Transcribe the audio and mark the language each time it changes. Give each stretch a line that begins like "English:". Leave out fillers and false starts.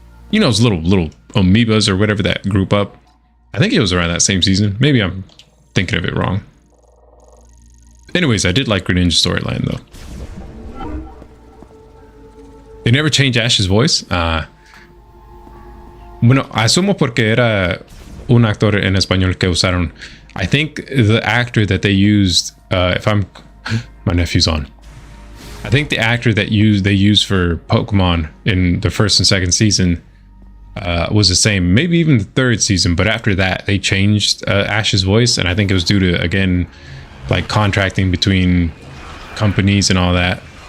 English: You know, those little amoebas or whatever that group up. I think it was around that same season. Maybe I'm thinking of it wrong. Anyways, I did like Greninja storyline though. They never changed Ash's voice.
Spanish: Bueno, asumo porque era un actor en español que usaron.
English: I think the actor that they used, my nephew's on. I think the actor that they used for Pokemon in the first and second season was the same, maybe even the third season. But after that, they changed Ash's voice, and I think it was due to, again, like contracting between companies and all that.